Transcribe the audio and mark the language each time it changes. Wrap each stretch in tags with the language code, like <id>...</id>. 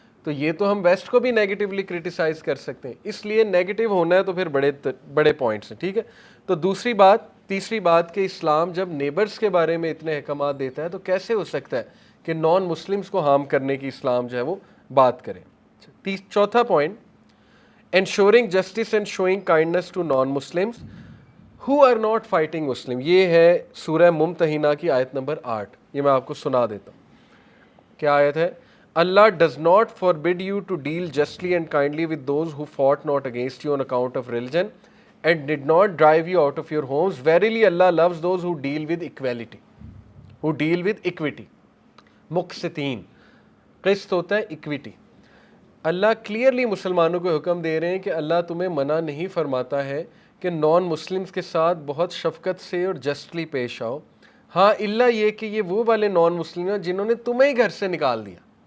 <ur>تو یہ تو ہم ویسٹ کو بھی نیگیٹیولی کرٹیسائز کر سکتے ہیں، اس لیے نیگیٹیو ہونا ہے تو پھر بڑے پوائنٹس ہیں، ٹھیک ہے. تو تیسری بات کہ اسلام جب نیبرز کے بارے میں اتنے احکامات دیتا ہے تو کیسے ہو سکتا ہے کہ نان مسلمز کو ہارم کرنے کی اسلام جو ہے وہ بات کرے. چوتھا point</ur> <en>ensuring justice and showing kindness to non-Muslims who are not fighting Muslim.</en> <ur>یہ ہے سورہ ممتحنہ کی آیت نمبر 8. یہ میں آپ کو سنا دیتا ہوں. کیا آیت ہے؟</ur> <en>Allah does not forbid you to deal justly and kindly with those who fought not against you on account of religion and did not drive you out of your homes. Verily Allah loves those who deal with equality, who deal with equity.</en> <ur>مقسطین، قسط ہوتا ہے equity. اللہ clearly مسلمانوں کو حکم دے رہے ہیں کہ اللہ تمہیں منع نہیں فرماتا ہے کہ نان مسلمز کے ساتھ بہت شفقت سے اور جسٹلی پیش آؤ. ہاں اللہ یہ کہ یہ وہ والے نان مسلم ہیں جنہوں نے تمہیں ہی گھر سے نکال دیا.</ur>